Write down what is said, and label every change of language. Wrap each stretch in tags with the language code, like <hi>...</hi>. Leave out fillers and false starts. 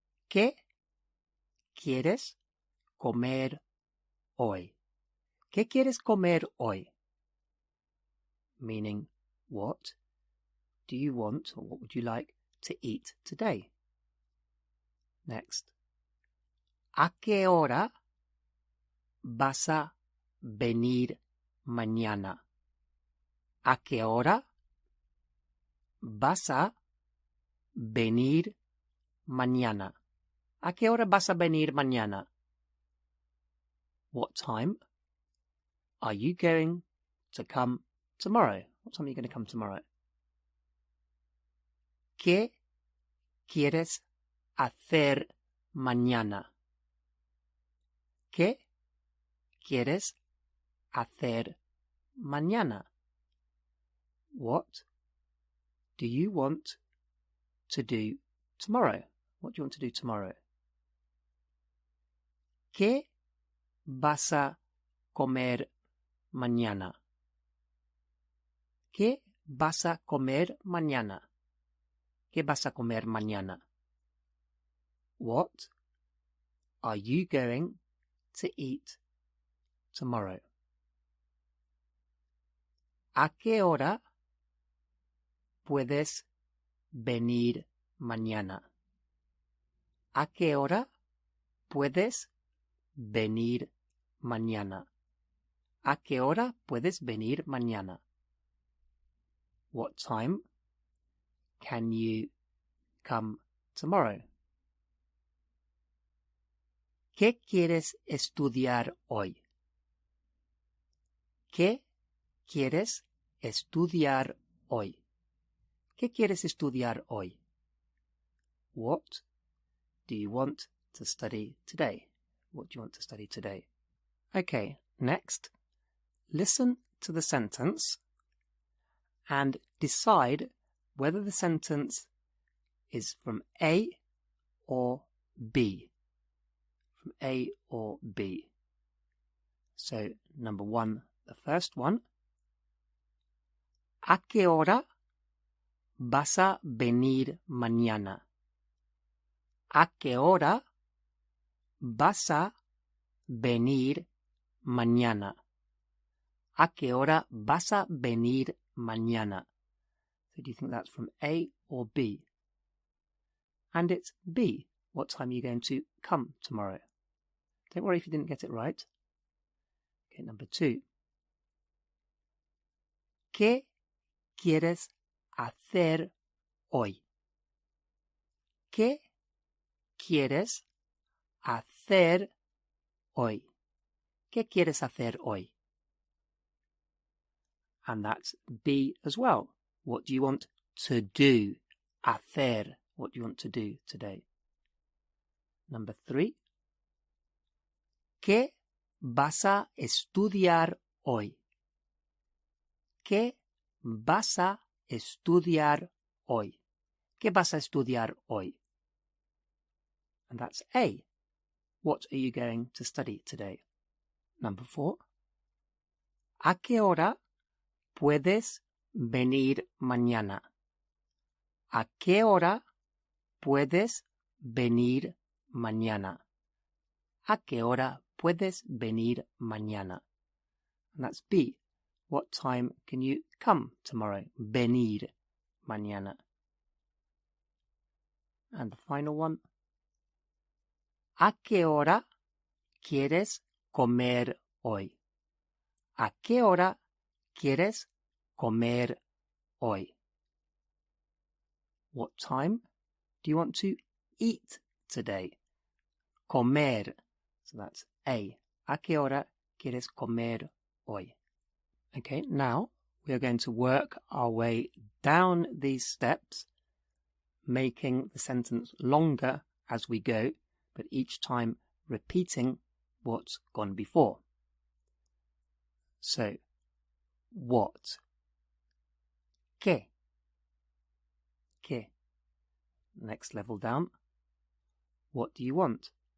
<es>¿Qué quieres comer hoy? ¿Qué quieres comer hoy?</es> <en>Meaning, what do you want, or what would you like to eat today? Next.</en> <es>¿A qué hora vas a venir mañana? ¿A qué hora vas a venir mañana? ¿A qué hora vas a venir mañana?</es> <en>What time are you going to come tomorrow? What time are you going to come tomorrow?</en> <es>¿Qué quieres hacer mañana? ¿Qué quieres hacer mañana?</es> <en>What do you want to do tomorrow? What do you want to do tomorrow?</en> <es>¿Qué vas a comer mañana? ¿Qué vas a comer mañana? ¿Qué vas a comer mañana?</es> <en>What are you going to eat tomorrow?</en> <es>¿A qué hora puedes venir mañana? ¿A qué hora puedes venir mañana? ¿A qué hora puedes venir mañana?</es> <en>What time can you come tomorrow?</en> <es>¿Qué quieres estudiar hoy? ¿Qué quieres estudiar hoy? ¿Qué quieres estudiar hoy?</es> <en>What do you want to study today? What do you want to study today? Okay, next, listen to the sentence and decide whether the sentence is from A or B. From A or B. So, number one, the first one.</en> <es>¿A qué hora vas a venir mañana? ¿A qué hora vas a venir mañana? ¿A qué hora vas a venir mañana?</es> <en>So do you think that's from A or B? And it's B. What time are you going to come tomorrow? Don't worry if you didn't get it right. Okay, number two.</en> <es>¿Qué quieres hacer hoy? ¿Qué quieres hacer hoy? ¿Qué quieres hacer hoy?</es> <en>And that's B as well. What do you want to do? Hacer. What do you want to do today? Number three.</en> <es>¿Qué vas a estudiar hoy? ¿Qué vas a estudiar hoy? ¿Qué vas a estudiar hoy?</es> <en>And that's A. What are you going to study today? Number four.</en> <es>¿A qué hora puedes venir mañana? ¿A qué hora puedes venir mañana? ¿A qué hora puedes venir mañana?</es> <en>And that's B. What time can you come tomorrow?</en> <es>Venir mañana.</es> <en>And the final one.</en> <es>¿A qué hora quieres comer hoy? ¿A qué hora quieres comer hoy?</es> <en>What time do you want to eat today? Comer. So that's A.</en> <es>¿A qué hora quieres comer hoy?</es> <en>Okay, now we are going to work our way down these steps, making the sentence longer as we go, but each time repeating what's gone before. So, what?</en> <es>¿Qué? ¿Qué?</es> <en>Next level down. What do you want?</en>